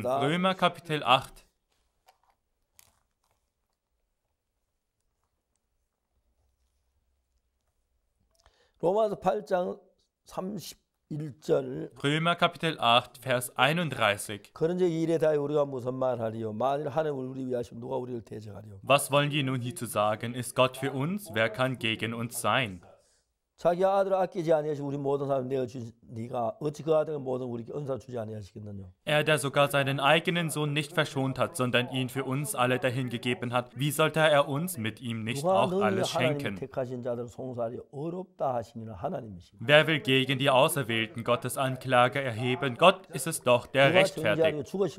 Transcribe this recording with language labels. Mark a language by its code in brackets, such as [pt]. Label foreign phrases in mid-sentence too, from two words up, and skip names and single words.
[de] Römer Kapitel 8. Römer Kapitel 8, Vers 31. Was wollen wir nun hierzu sagen? Ist Gott für uns? Wer kann gegen uns sein? [ko] 자기 아들을 아끼지 아니하시고 우리 모든 사람 내어주신 네가 어찌 그 아들을 모든 우리에게 은사 주지 아니하시겠느냐. [de] Er, der sogar seinen eigenen Sohn nicht verschont hat, sondern ihn für uns alle dahingegeben hat, wie sollte er uns mit ihm nicht auch alles schenken? Wer will gegen die Auserwählten Gottes Anklage erheben? Gott ist es doch, der rechtfertigt.